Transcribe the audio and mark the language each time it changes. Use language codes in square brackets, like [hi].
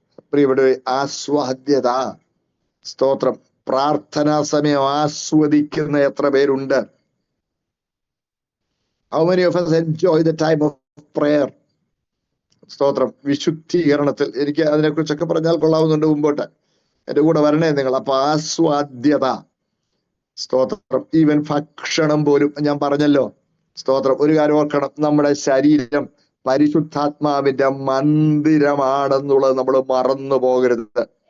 [ml] പ്രിയപ്പെട്ടവരെ, ആസ്വാദ്യത. സ്തോത്രം. പ്രാർത്ഥനാ സമയം ആസ്വദിക്കുന്ന എത്ര പേരുണ്ട്? [en] How many of us enjoy the time of prayer? [ml] സ്തോത്രം. വിശുദ്ധീകരണത്തിൽ എനിക്ക് അതിനെക്കുറിച്ചൊക്കെ പറഞ്ഞാൽ കൊള്ളാവുന്നുണ്ട് മുമ്പോട്ട്. എൻ്റെ കൂടെ വരണേ നിങ്ങൾ. അപ്പൊ ആസ്വാദ്യത. സ്തോത്രം. ഈവൻ ഭക്ഷണം പോലും ഞാൻ പറഞ്ഞല്ലോ. സ്തോത്രം. ഒരു കാര്യം ഓർക്കണം, നമ്മുടെ ശരീരം പരിശുദ്ധാത്മാവിന്റെ മന്ദിരമാണെന്നുള്ളത് നമ്മൾ മറന്നു പോകരുത്.